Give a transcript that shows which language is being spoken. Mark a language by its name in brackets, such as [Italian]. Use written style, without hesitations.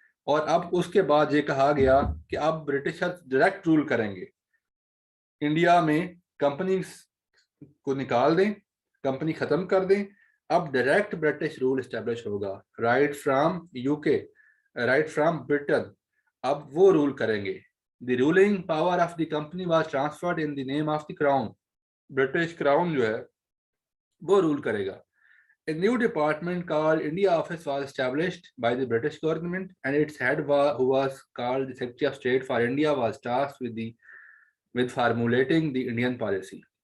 [Urdu] اور اب اس کے بعد یہ کہا گیا کہ اب برٹشر ڈائریکٹ رول کریں گے انڈیا میں, کمپنی کو نکال دیں, کمپنی ختم کر دیں, اب ڈائریکٹ برٹش رول اسٹیبلش ہوگا, [English] right from UK کے, right from Britain, [Urdu] اب وہ رول کریں گے. [English] The ruling power of the company was transferred in the name of the crown. [Urdu] British crown جو ہے وہ رول کرے گا. [English] A new department called India Office was established by the British government and its head who was called the Secretary of State for India was tasked with formulating the Indian policy.